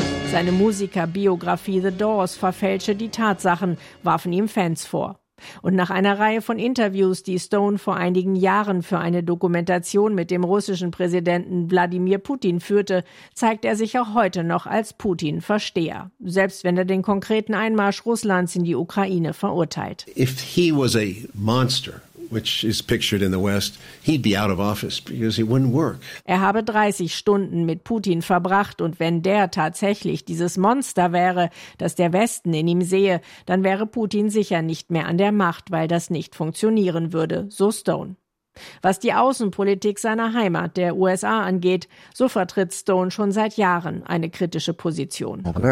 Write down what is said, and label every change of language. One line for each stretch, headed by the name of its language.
German: Seine Musikerbiografie The Doors verfälsche die Tatsachen, warfen ihm Fans vor. Und nach einer Reihe von Interviews, die Stone vor einigen Jahren für eine Dokumentation mit dem russischen Präsidenten Wladimir Putin führte, zeigt er sich auch heute noch als Putin-Versteher, selbst wenn er den konkreten Einmarsch Russlands in die Ukraine verurteilt.
English: If he was a monster, which is pictured in the West, he'd be out of office because it wouldn't work.
German: Er habe 30 Stunden mit Putin verbracht und wenn der tatsächlich dieses Monster wäre, das der Westen in ihm sehe, dann wäre Putin sicher nicht mehr an der Macht, weil das nicht funktionieren würde, so Stone. Was die Außenpolitik seiner Heimat, der USA, angeht, so vertritt Stone schon seit Jahren eine kritische Position.